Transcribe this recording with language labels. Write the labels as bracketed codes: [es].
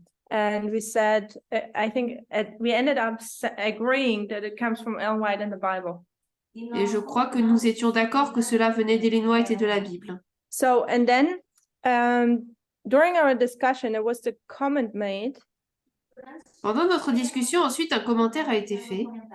[en] And we said, I think we ended up agreeing that it comes from Ellen White and the Bible. [fr] Et je crois que nous étions d'accord que cela venait d'Ellen White et de la Bible. [en] So, and then during our discussion, there was the comment made. [fr] Pendant notre discussion, ensuite, un commentaire a été fait.